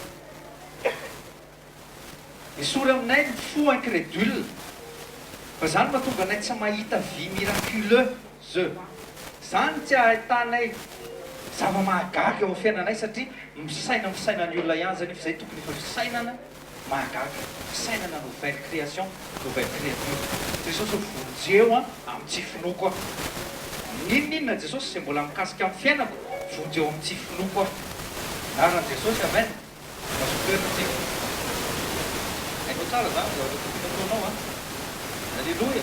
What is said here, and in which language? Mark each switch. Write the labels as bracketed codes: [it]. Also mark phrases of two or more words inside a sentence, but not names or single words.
[mg] misory aminay ny fo incrédule fa zany mahatonga anay tsy mahita [fr] vie miraculeuse [mg] zany tsy ahitanay zava-mahagaga eo amin'ny fiainanay satria misainany olona ihany zany fa zay tokony efa fisainana mahagaga fisainana [fr] nouvelle création nouvelle créature [mg] Jesosy vonjeo amin'ny tsy finoko ninninona Jesosy zay mbola mikasika amin'ny fiainako vonjeo amin'ny tsy finoko naran Jesosy amen masotoeritsika hainao tsara zany zavatra tokony ataonao Alléluia.